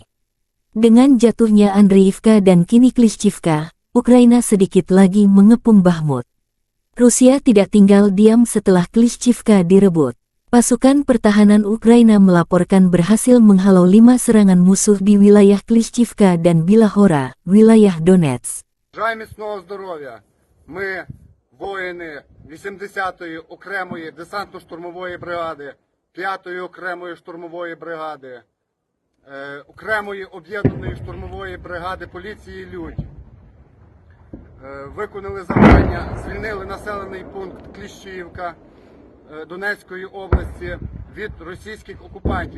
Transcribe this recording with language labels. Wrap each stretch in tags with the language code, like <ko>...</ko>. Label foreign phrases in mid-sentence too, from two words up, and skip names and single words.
<id>Dengan jatuhnya Andriivka dan kini Klishchivka, Ukraina sedikit lagi mengepung Bakhmut. Rusia tidak tinggal diam setelah Klishchivka direbut. Pasukan pertahanan Ukraina melaporkan berhasil menghalau 5 serangan musuh di wilayah Klishchivka dan Білогора, wilayah Donetsk.</id> <uk>Бажаю міцного здоров'я. Ми, воїни 80-ї окремої десантно-штурмової бригади, 5-ї окремої штурмової бригади, окремої об'єднаної штурмової бригади поліції «Людь». Виконали завдання, звільнили населений пункт Кліщіївка Донецької області від російських окупантів.</uk>